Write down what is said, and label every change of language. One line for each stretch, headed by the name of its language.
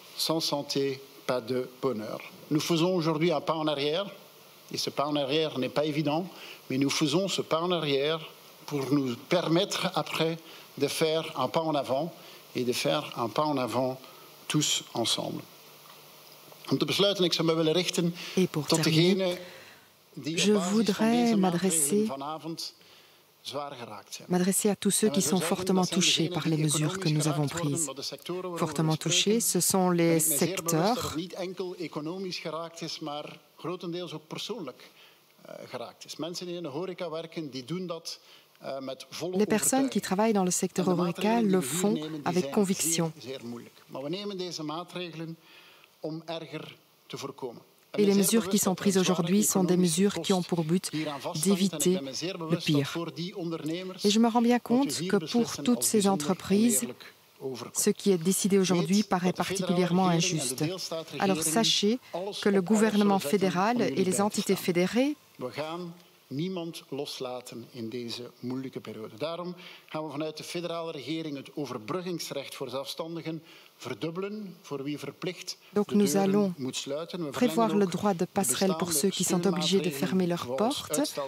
French: Sans santé, pas de bonheur. Nous faisons aujourd'hui un pas en arrière, et ce pas en arrière n'est pas évident, mais nous faisons ce pas en arrière pour nous permettre après de faire un pas en avant et de faire un pas en avant tous ensemble.
Dutch: Om te besluiten, ik zou me willen richten tot degenen die op basis van deze maatregelen vanavond zwaar geraakt zijn.
French: M'adresser à tous ceux qui sont fortement touchés par les mesures que nous avons prises. Fortement touchés, ce sont les secteurs
Dutch: niet enkel economisch geraakt is, maar grotendeels ook persoonlijk geraakt is. Mensen die in de horeca werken, die doen dat met volle
French: les personnes qui travaillent dans le secteur horeca le font avec conviction.
Dutch: Zeer moeilijk. Maar we nemen deze maatregelen om erger te voorkomen.
French: Et les mesures qui sont prises aujourd'hui sont des mesures qui ont pour but d'éviter le pire. Et je me rends bien compte que pour toutes ces entreprises, ce qui est décidé aujourd'hui paraît particulièrement injuste. Alors sachez que le gouvernement fédéral et les entités fédérées
Dutch: niemand loslaten in deze moeilijke periode. Daarom gaan we vanuit de federale regering het overbruggingsrecht voor zelfstandigen verdubbelen, voor wie verplicht de deuren moet sluiten.
French: We prévoir le droit de passerelle pour ceux qui sont obligés de fermer leurs portes.